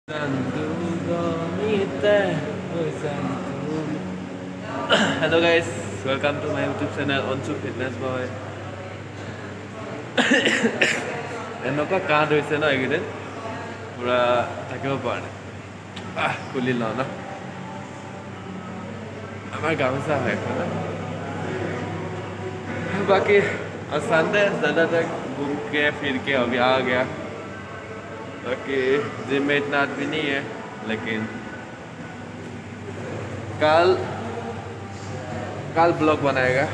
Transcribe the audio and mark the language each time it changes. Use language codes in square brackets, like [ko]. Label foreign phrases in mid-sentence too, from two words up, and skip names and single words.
[en] Hello guys, welcome to my YouTube channel Onsu Fitness Boy. [as] এনেকুৱা কাঁহ হৈছে ন এইকেইদিন পুৰা থাকিব পৰা নাই। খুলি লওঁ ন, আমাৰ গামোচা হয় এখন। [hi] बाकी आज संडे ज़्यादातर घूम के फिर के अभी आ गया। बाकी जिम में इतना आदमी नहीं है, लेकिन कल ब्लॉग बनाएगा।